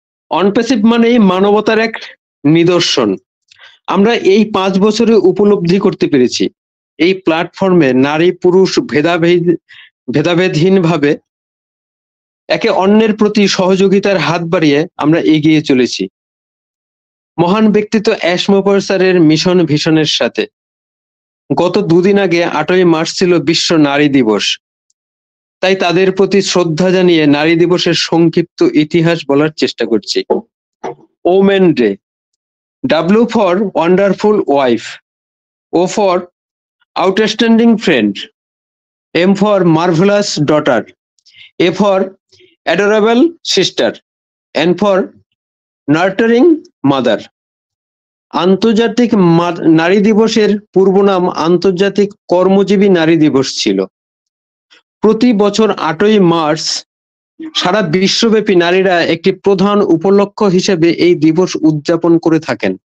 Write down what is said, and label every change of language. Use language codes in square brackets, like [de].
[bn] Onpassive মানেই মানবতার এক নিদর্শন। আমরা এই 5 বছরে উপলব্ধি করতে পেরেছি এই প্ল্যাটফর্মে নারী পুরুষ ভেদাভেদহীন ভাবে একে অন্যের প্রতি সহযোগিতার হাত বাড়িয়ে আমরা এগিয়ে চলেছি মহান ব্যক্তিত্ব অ্যাশ মোপার স্যারের মিশন ভিশনের সাথে। গত দুদিন আগে 8ই মার্চ ছিল বিশ্ব নারী দিবস। তাই তাদের প্রতি শ্রদ্ধা জানিয়ে নারী দিবসের সংক্ষিপ্ত ইতিহাস বলার চেষ্টা করছি। [en] Women day. W for wonderful wife, O for outstanding friend, M for marvelous daughter, A for adorable sister, N for nurturing mother. [bn] আন্তর্জাতিক নারী দিবসের পূর্ব নাম আন্তর্জাতিক কর্মজীবী নারী দিবস ছিল। প্রতি বছর 8ই মার্চ সারা বিশ্বব্যাপী নারীরা একটি প্রধান উপলক্ষ হিসেবে এই দিবস উদযাপন করে থাকেন।